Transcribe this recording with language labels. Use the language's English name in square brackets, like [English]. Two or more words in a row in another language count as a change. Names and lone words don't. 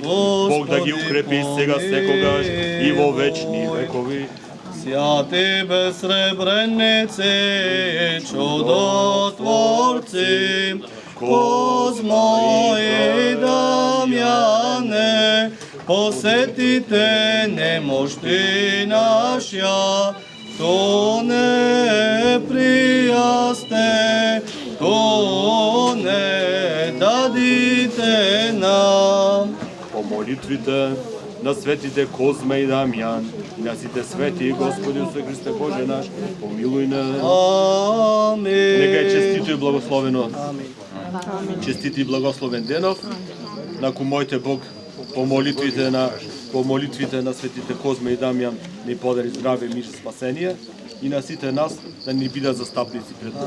[Macedonian] Бог да ги укрепи сега секогаш и во вечни векови. [Church Slavic] Святи безсребренице, чудотворци, Козмо и Дамјане, посетите немощи наша, то не пријасте, то не дадите нам. [Macedonian] По молитвите на светите Козма и Дамјан, и на сите свети, Господи Исусе Христе Боже наш, помилуј нас. Амин. Нека е честито и благословено. Честити и благословен денов. Наку мојте Бог по молитвите на светите Козма и Дамјан ни подари здраве, мир и спасение, и на сите нас да ни бидат застапници пред Бог.